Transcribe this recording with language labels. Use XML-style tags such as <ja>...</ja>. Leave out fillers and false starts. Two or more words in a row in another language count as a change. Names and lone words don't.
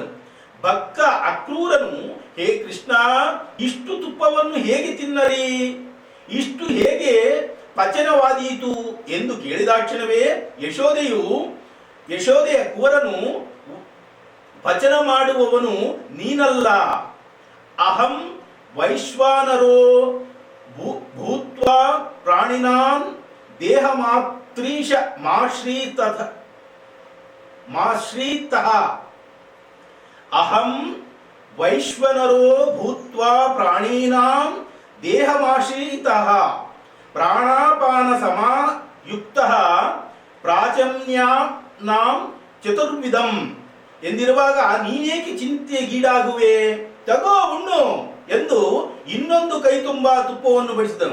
<kn>ಭಕ್ತ ಅಕ್ರೂರನು ಹೇ ಕೃಷ್ಣ, ಇಷ್ಟು ತುಪ್ಪವನ್ನು ಹೇಗೆ ತಿನ್ನಲಿ, ಇಷ್ಟು ಹೇಗೆ ಪಚನವಾದೀತು ಎಂದು ಕೇಳಿದಾಕ್ಷಣವೇ ಯಶೋದೆಯ ಕುವರನು ಪಚನ ಮಾಡುವವನು ನೀನಲ್ಲ,</kn> <sa>ಅಹಂ ವೈಶ್ವಾನರೋ ಭೂತ್ವಾ ಪ್ರಾಣಿನಾಂ ದೇಹ ಮಾತ್ರೀಶ ಮಾಶ್ರೀತಃ ಅಹಂ ವೈಶ್ವನರೋ ಭೂತ್ವಾ ಪ್ರಾಣೀನಾಂ ದೇಹಮಾಶ್ರಿತಃ ಪ್ರಾಣಾಪಾನ ಸಮಾಯುಕ್ತಃ ಪ್ರಾಚಮ್ಯಾನಾಂ ಚತುರ್ವಿಧಂ</sa> <kn>ಎಂದಿರುವಾಗ ನೀನೇಕೆ ಚಿಂತೆಗೀಡಾಗುವೆ, ತಗೋ ಉಣ್ಣು ಎಂದು ಇನ್ನೊಂದು ಕೈ ತುಂಬಾ ತುಪ್ಪವನ್ನು ಬಡಿಸಿದನು.</kn>